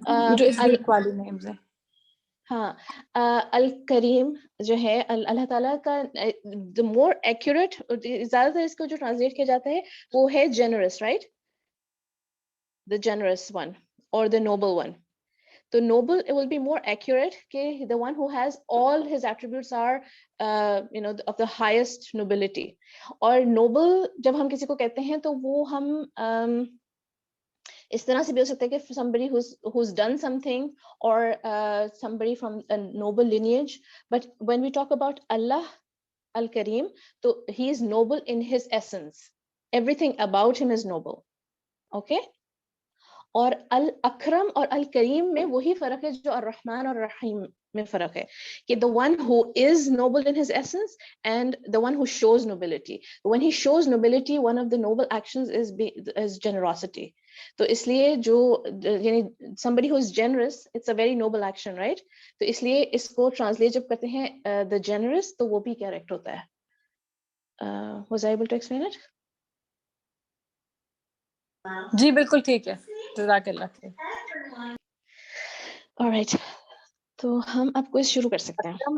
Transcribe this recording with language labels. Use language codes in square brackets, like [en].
[hi] जो इस वीक वाली नेम्स है. हाँ अल करीम जो है अल्लाह ताला का [en] the more accurate [hi] ज्यादातर इसको जो ट्रांसलेट किया जाता है वो है [en] Generous right the generous one और the noble one. [hi] तो [en] noble it will be more accurate okay the one who has all his attributes are of the highest nobility. [hi] और noble जब हम किसी को कहते हैं तो वो हम इस तरह से भी हो सकता है कि [en] somebody who's done something or somebody from a noble lineage. But when we talk about Allah al-Kareem, so he is noble in his essence. Everything about him is noble. Okay? [hi] और अल अकरम और अल करीम में वही फर्क है जो अर रहमान और रहीम में फर्क है कि [en] the one who is noble in his essence and the one who shows nobility. When he shows nobility, one of the noble actions is generosity. [hi] तो इसलिए जो यानी [en] somebody who is generous, it's a very noble action, right? [hi] तो इसलिए इसको translate जब करते हैं [en] the generous [hi] तो वो भी correct होता है. [en] Was I able to explain it? [hi] जी बिल्कुल ठीक है. जज़ाकल्लाह खैर. [en] Alright. [hi] तो हम अब क्विज शुरू कर सकते हैं.